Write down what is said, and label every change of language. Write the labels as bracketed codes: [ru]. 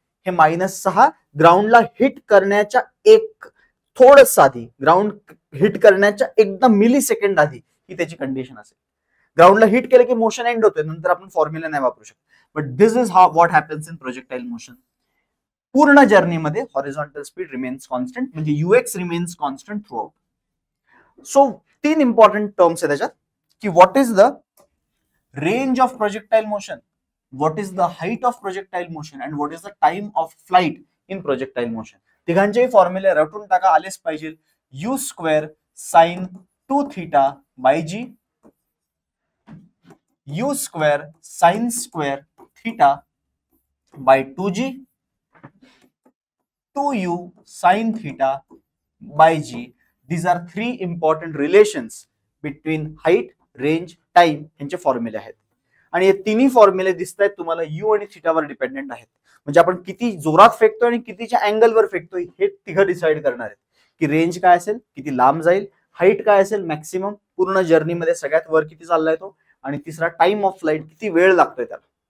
[mr] हे -6 ग्राउंडला हिट करण्याच्या एक थोडंसं आधी, ग्राउंड हिट करण्याच्या एकदम मिली सेकंड आधी ही त्याची कंडिशन असेल. ग्राउंडला हिट केलं की मोशन एंड होतोय, नंतर आपण फॉर्म्युला नाही वापरू शकत. [en] But this is what happens in projectile motion. [mr] पूर्ण जर्नीमध्ये [en] Horizontal speed remains constant, म्हणजे U X remains constant throughout. So 3 important terms [mr] आहे त्याच्यात की [en] What is the range of projectile motion, what is the height of projectile motion and what is the time of flight in projectile motion. [mr] तिघांचेही फॉर्म्युले रटून टाका, आलेच पाहिजे. [en] u square sine 2 theta by g, u square sine square theta by 2g, 2u sine theta by g. These are 3 important relations between height, range, time [mr] यांचे फॉर्म्युले आहेत. आणि हे तिन्ही फॉर्म्युले दिसत आहेत तुम्हाला यू आणि थीटावर डिपेंडेंट आहेत. म्हणजे आपण किती जोरात फेकतोय आणि कितीच्या अँगलवर फेकतोय हे तिघं डिसाइड करणार आहेत की रेंज काय असेल, किती लांब जाईल, हाईट काय असेल मॅक्सिमम पूर्ण जर्नीमध्ये सगळ्यात वर किती चाललाय तो, आणि तिसरा टाइम ऑफ फ्लाइट किती वेळ लागतोय त्याला.